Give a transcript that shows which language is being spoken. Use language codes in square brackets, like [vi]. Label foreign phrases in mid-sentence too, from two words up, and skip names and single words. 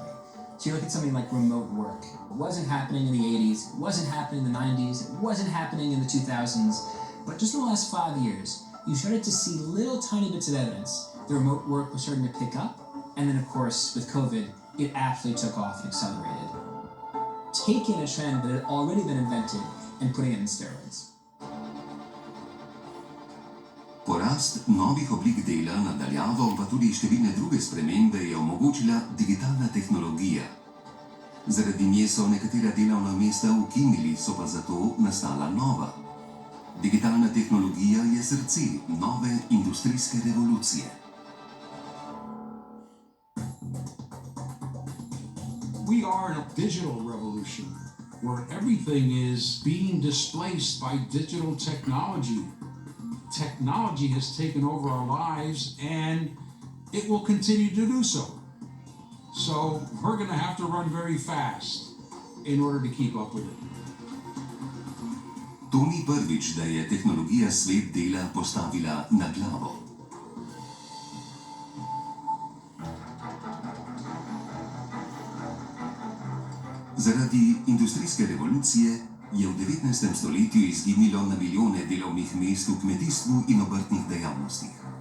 [en] So you look at something like remote work. It wasn't happening in the 80s, it wasn't happening in the 90s, it wasn't happening in the 2000s, but just in the last 5 years, you started to see little tiny bits of evidence. The remote work was starting to pick up, and then of course, with COVID, it absolutely took off and accelerated. Taking a trend that had already been invented and putting it in steroids. [sl] Porast novih oblik dela na daljavo, pa tudi številne druge spremembe je omogočila digitalna tehnologija. Zaradi nje so nekatera delovna mesta ukinili, so pa zato nastala nova. Digitalna tehnologija je srce nove industrijske revolucije. [en] We are in a digital revolution where everything is being displaced by digital technology. Technology has taken over our lives and it will continue to do so. So we're going to have to run very fast in order to keep up with it. [sl] To ni prvič, da je tehnologija svet dela postavila na glavo. Zaradi industrijske revolucije je v 19. stoletju izginilo na milijone delovnih mest v kmetijstvu in obrtnih dejavnostih.